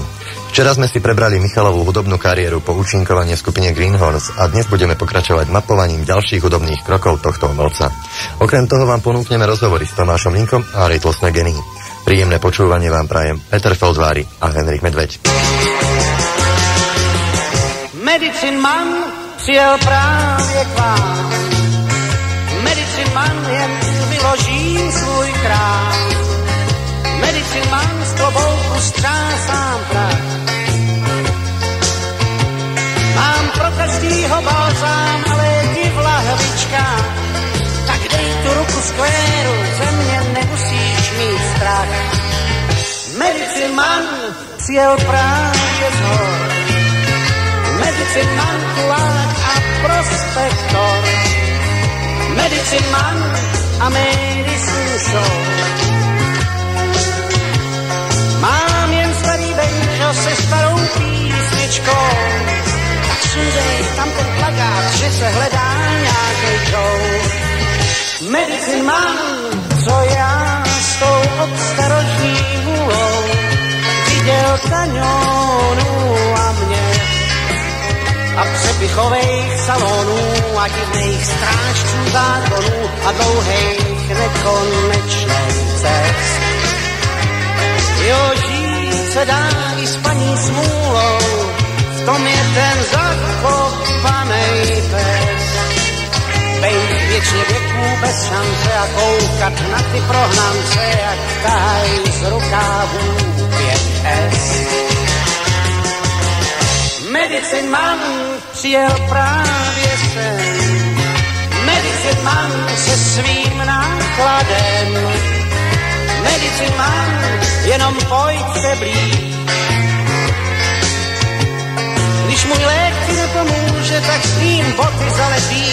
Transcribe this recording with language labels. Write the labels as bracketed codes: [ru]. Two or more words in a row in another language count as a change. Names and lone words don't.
[sk] Včera sme si prebrali Michalovú hudobnú kariéru po účinkovaní skupine Greenhorns a dnes budeme pokračovať mapovaním ďalších hudobných krokov tohto umelca. Okrem toho vám ponúkneme rozhovory s Tomášom Linkom a Rytlosné geny. Príjemné počúvanie vám prajem Peter Feldvári a Henrik Medveď. [en] Medicine man [cs] přijel právě k vám. [en] Medicine man [cs] jen vyložím svůj krám. [en] Medicine man [cs] z klobouku střásám prach. Mám pro každýho balzám a léky v lahvičkách. Tak dej tu ruku skvéru, ze mě nemusíš mít strach. [en] Medicine man [cs] přijel právě z hor. [en] Medicine man, [cs] kulák a prospektor. [en] Medicine man a medicine show. [cs] Mám jen starý banjo se starou písničkou. Tak sundej tam ten plakát, že se hledá nějakej show. [en] Medicine man, [cs] co já s tou obstarožní hůlou viděl kaňonů a mě a přepichovejch salonů a divných strážců zákonů a dlouhých nekonečných cest. Jo, žít se dá i s paní smůlou, v tom je ten zakopanej pes. Bejt věčně věků bez šance a koukat na ty prohnance, jak tahaj z rukávů 5S. [en] Medicine man [cs] přijel právě sem. [en] Medicine man [cs] se svým nákladem. [en] Medicine man, [cs] jenom pojďte blíž. Když můj lék ti nepomůže, tak s ním boty zalepí.